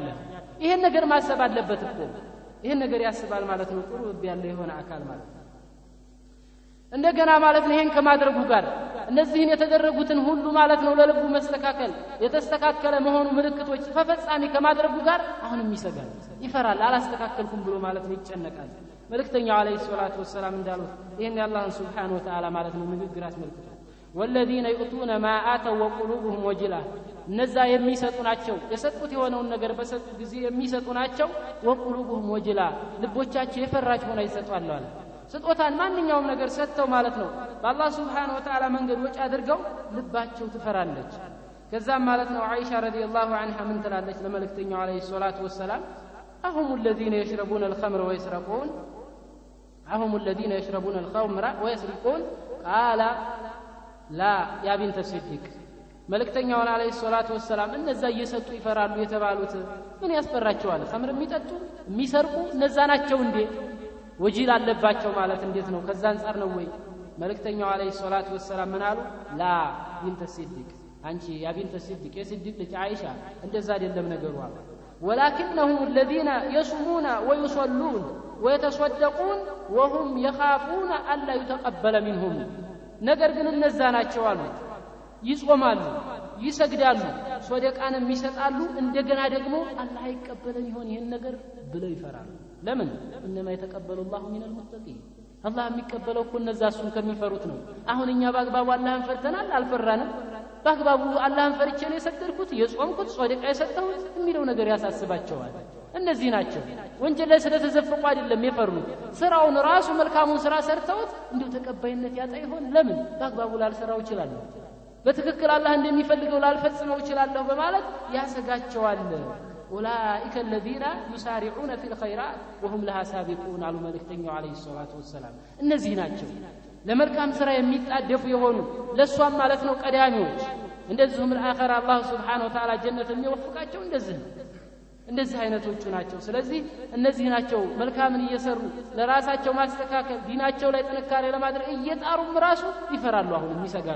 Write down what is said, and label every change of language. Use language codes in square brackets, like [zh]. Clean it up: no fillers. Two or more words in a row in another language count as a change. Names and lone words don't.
[am] ይሄን ነገር ማሰብ አለበት እኮ። ይሄን ነገር ያስባል ማለት ነው ጥሩ ልብ ያለው የሆነ አካል ማለት ነው። እንደገና ማለት ነው ይሄን ከማድረጉ ጋር እነዚህን የተደረጉትን ሁሉ ማለት ነው ለልቡ መስተካከል የተስተካከለ መሆኑ ምልክቶች ተፈጻሚ ከማድረጉ ጋር አሁንም ይሰጋል፣ ይፈራል። አላስተካከልኩም ብሎ ማለት ነው ይጨነቃል። መልእክተኛው [ar] عليه الصلاة والسلام [am] እንዳሉት ይሄን የአላህን [ar] سبحانه وتعالى [am] ማለት ነው ንግግር አስመልክቶ [ar] والذين يؤتون ما آتوا وقلوبهم وجلة [am] እነዛ የሚሰጡ ናቸው የሰጡት የሆነውን ነገር በሰጡ ጊዜ የሚሰጡ ናቸው። [ar] وقلوبهم وجلة [am] ልቦቻቸው የፈራች ሆነ ይሰጣሉ አለ። ስጦታን ማንኛውም ነገር ሰጥተው ማለት ነው በአላህ [ar] سبحانه وتعالى [am] መንገድ ወጪ አድርገው ልባቸው ትፈራለች። ከዛም ማለት ነው አይሻ [ar] رضي الله عنها [am] ምን ትላለች ለመልእክተኛው [ar] عليه الصلاة والسلام أهم الذين يشربون الخمر ويسرقون أهم الذين يشربون الخمر ويسرقون قال لا يا بنت الصديق [am] መልእክተኛው [ar] عليه الصلاة والسلام [am] እነዛ እየሰጡ ይፈራሉ የተባሉት ምን ያስፈራቸዋል? ኸምር የሚጠጡ የሚሰርቁ እነዛ ናቸው እንዴ? ወጂል አለባቸው ማለት እንዴት ነው? ከዛ አንፃር ነው ወይ? መልእክተኛው [ar] عليه الصلاة والسلام [am] ምን አሉ? [ar] لا بنت صديق [am] አንቺ [ar] يا بنت صديق [am] የሲዲቅ ልጅ አይሻ እንደዛ አይደለም ነገሩ አሉ። [ar] ولكنهم الذين يصومون ويصلون ويتصدقون وهم يخافون ألا يتقبل منهم [am] ነገር ግን እነዛ ናቸው አሉ ይጾማሉ፣ ይሰግዳሉ፣ ሶደቃንም ይሰጣሉ፣ እንደገና ደግሞ አላህ አይቀበለን ይሆን ይሄን ነገር ብለው ይፈራሉ። ለምን? [ar] انما يتقبل الله من المتقين [am] አላህ የሚቀበለው እኮ እነዛ እሱን ከሚፈሩት ነው። አሁን እኛ በአግባቡ አላህን ፈርተናል አልፈራንም? በአግባቡ አላህን ፈርቼ ነው የሰገድኩት የጾምኩት ሶደቃ የሰጠሁት የሚለው ነገር ያሳስባቸዋል። እነዚህ ናቸው ወንጀል ላይ ስለተዘፈቁ አይደለም የፈሩት። ስራውን ራሱ መልካሙን ስራ ሰርተውት እንዴው ተቀባይነት ያጣ ይሆን? ለምን? በአግባቡ ላልሰራው ይችላል፣ በትክክል አላህ እንደሚፈልገው ላልፈጽመው ይችላል በማለት ያሰጋቸዋል። [ar] أولئك الذين يسارعون في الخيرات وهم لها سابقون [am] على ملكتኛው [ar] عليه الصلاة والسلام [am] እነዚህ ናቸው ለመልካም ስራ የሚጣደፉ የሆኑ ለሷም ማለት ነው ቀዳሚዎች። እንደዚሁም ለአኺራ አላህ [ar] سبحانه وتعالى [am] ጀነት የሚወፍቃቸው እንደዚህ አይነቶቹ ናቸው። ስለዚህ እነዚህ ናቸው መልካምን እየሰሩ ለራሳቸው ማስተካከል ዲናቸው ላይ ጥንካሬ ለማድረግ እየጣሩም ራሱ ይፈራሉ፣ አሁንም ይሰጋሉ።